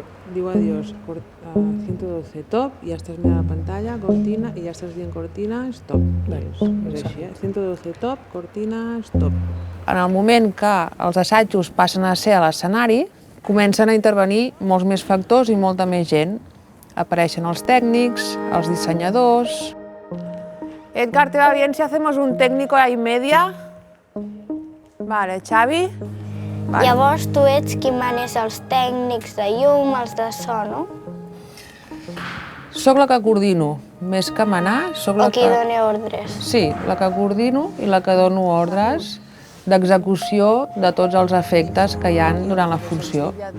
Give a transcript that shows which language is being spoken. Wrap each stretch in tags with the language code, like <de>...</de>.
<ca>Diu adiós, 112, top, ja estàs mirant la pantalla, cortina, i ja estàs dient cortina, stop. És així, 112, top, cortina, stop. En el moment que els assajos passen a ser a l'escenari, comencen a intervenir molts més factors i molta més gent. Apareixen els tècnics, els dissenyadors...</ca> <es>Edgar, ¿te va bien si hacemos un técnico y media? Vale, Xavi? Vale.</es> <ca>Llavors tu ets qui manes els tècnics de llum, els de so, no? Soc la que coordino, més que manar, soc la O qui dona ordres. Sí, la que coordino i la que dono ordres d'execució de tots els efectes que hi ha durant la funció.</ca>